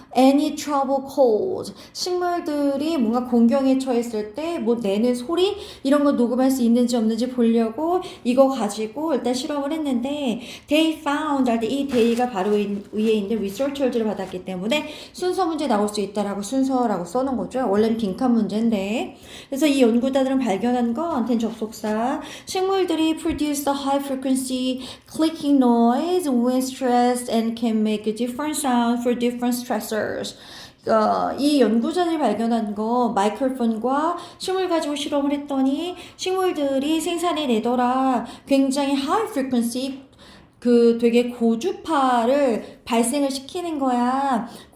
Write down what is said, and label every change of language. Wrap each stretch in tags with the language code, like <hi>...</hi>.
<en>any trouble calls</en> <ko>식물들이 뭔가 공경에 처했을 때 뭐 내는 소리 이런 거 녹음할 수 있는지 없는지 보려고 이거 가지고 일단 실험을 했는데</ko> <en>they found</en> <ko>할 때 이 day가 바로 위에 있는 researchers를 받았기 때문에 순서 문제 나올 수 있다라고 순서라고 써놓은 거죠. 원래는 빈칸 문제인데 그래서 이 연구자들은 발견한 건 접속사 식물들이</ko> <en>produce a high frequency clicking noise when stressed and can make a different sound for different stressors.</en> <ko>이 연구자들이 발견한 거 마이크로폰과 식물 가지고 실험을 했더니 식물들이 생산해내더라. 굉장히</ko> <en>high frequency</en> <ko>되게 고주파를 발생을 시키는 거야.</ko>